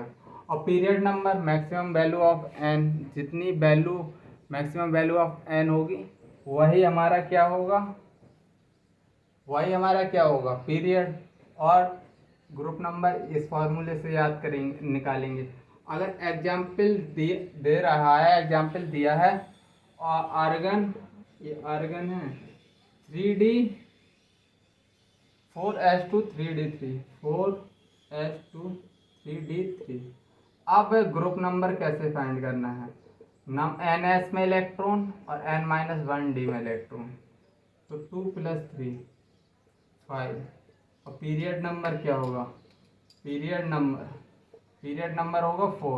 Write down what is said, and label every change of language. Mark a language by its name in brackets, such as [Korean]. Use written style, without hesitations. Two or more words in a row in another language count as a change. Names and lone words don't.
[Hindi] और [English] period number, maximum value of n, [Hindi] जितनी [English] value maximum value of n [Hindi] होगी वही हमारा क्या होगा पीरियड। और [English] group number [Hindi] इस फॉर्मूले से याद करेंगे, निकालेंगे। अगर एग्जाम्पल दे रहा है, एग्जाम्पल दिया है और आर्गन, ये आर्गन है 3D 4s2 3d3 4s2 3d3। अब [English] group number [Hindi] कैसे फाइंड करना है? NS में इलेक्ट्रॉन और n-1 डी में इलेक्ट्रॉन, तो 2 + 3 5। और [English] period number [Hindi] क्या होगा? [English] period number [Hindi] होगा 4।